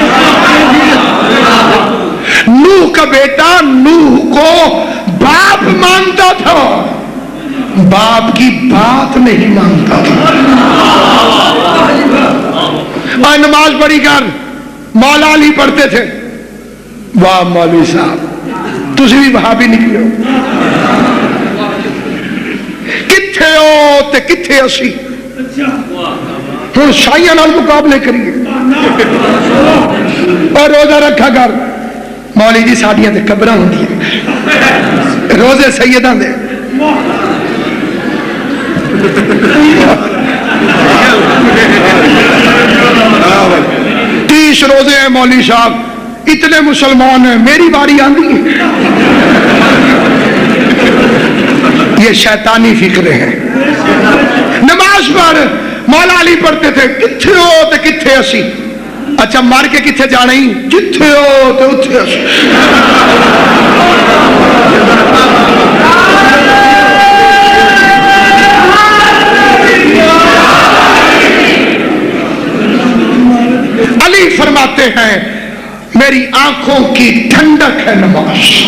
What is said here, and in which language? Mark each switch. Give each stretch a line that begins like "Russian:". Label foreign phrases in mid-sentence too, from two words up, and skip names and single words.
Urdu: نوح کا بیٹا نوح کو باپ مانتا تھا, باپ کی بات نہیں مانتا تھا. اور نماز پڑھی کر مولا علی پڑھتے تھے, واہ مولوی صاحب تجھے بھی وہاں بھی نکلے ہو,
Punjabi: کتھے ہو تے کتھے اسی. ہوں شاہیاں نال مقابلے کریے اور
Urdu: روزہ رکھا کر.
Punjabi: مولی جی ساڈیاں تے قبراں ہوندیاں, روزے سیداں دے.
Urdu: تیس روزے ہیں مولوی صاحب, اتنے مسلمان ہیں, میری باری آندی ہے. یہ شیطانی فکرے ہیں. نماز پر مولا علی پڑھتے تھے,
Punjabi: کتھے ہو تے کتھے اسی. اچھا مار کے کتھے جانا ہی, جتھے ہو تے اتھے اسی.
Urdu: علی فرماتے ہیں میری آنکھوں کی ٹھنڈک ہے نماز.